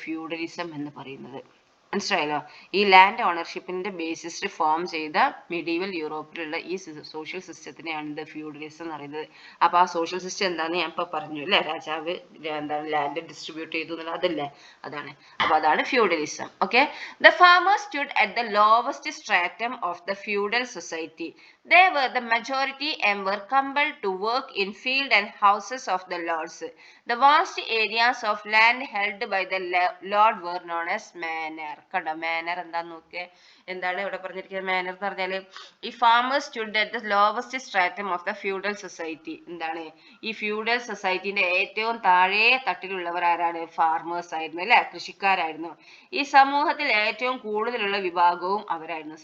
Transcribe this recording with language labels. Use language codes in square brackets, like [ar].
[ml] Feudalism എന്ന് പറയുന്നത്. മനസ്സിലായല്ലോ? ഈ ലാൻഡ് ഓണർഷിപ്പിന്റെ ബേസിസിൽ ഫോം ചെയ്ത മിഡീവൽ യൂറോപ്പിലുള്ള ഈ സോഷ്യൽ സിസ്റ്റത്തിനെയാണ് ഇത് ഫ്യൂഡലിസം എന്ന് പറയുന്നത്. അപ്പൊ ആ സോഷ്യൽ സിസ്റ്റം എന്താണെന്ന് ഞാൻ ഇപ്പൊ പറഞ്ഞു അല്ലെ. രാജാവ് എന്താണ് ലാൻഡ് ഡിസ്ട്രിബ്യൂട്ട് ചെയ്തു എന്നുള്ള അതല്ലേ, അതാണ്. അപ്പൊ അതാണ് feudalism. Okay. [en] The farmers stood at the lowest stratum of the feudal society. They were the majority and were compelled to work in field and houses of the lords. The vast areas of land held by the lord were known as manor. [ml] കണ്ടോ manor എന്താന്ന് നോക്കിയേ. എന്താണ് ഇവിടെ പറഞ്ഞിരിക്കുന്നത്? [en] manor [ml] എന്ന് പറഞ്ഞാല് ഈ [en] farmers stood at the lowest stratum of the feudal society. [ml] എന്താണ് ഈ ഫ്യൂഡൽ സൊസൈറ്റിന്റെ ഏറ്റവും താഴെ തട്ടിലുള്ളവർ ആരാണ്? ഫാർമേഴ്സ് ആയിരുന്നു അല്ലെ, കൃഷിക്കാരായിരുന്നു. ഈ സമൂഹത്തിൽ ഏറ്റവും കൂടുതലുള്ള വിഭാഗവും അവരായിരുന്നു.